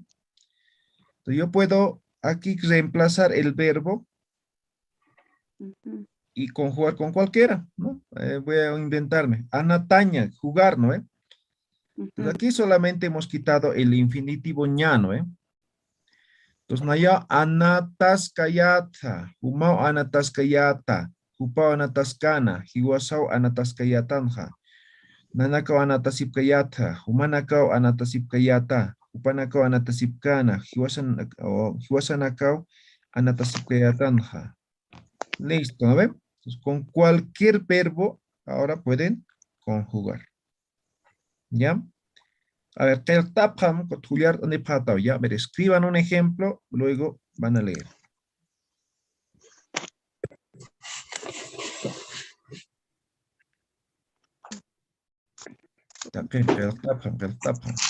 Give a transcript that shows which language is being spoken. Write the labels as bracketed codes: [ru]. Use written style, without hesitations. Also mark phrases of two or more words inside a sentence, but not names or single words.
[es] Entonces, yo puedo aquí reemplazar el verbo Ujú. y conjugar con cualquiera, ¿no? Voy a inventarme. Anataña, jugar, ¿no? Entonces, aquí solamente hemos quitado el infinitivo ña, ¿no? Entonces, [ay] naya anataskayata, humao anataskayata, hupao anataskana, hiwasao anataskayatanja. Nanakaw anatasipkayata, humanakaw anatasipkayata, upanakaw anatasipkana, hiwasanakaw anatasipkayatanja. [es] Listo, ¿no ven? Entonces, con cualquier verbo ahora pueden conjugar. ¿Ya? A ver, tapam, juliar, ¿dónde patao? Ya, a ver, escriban un ejemplo, luego van a leer. Tapam.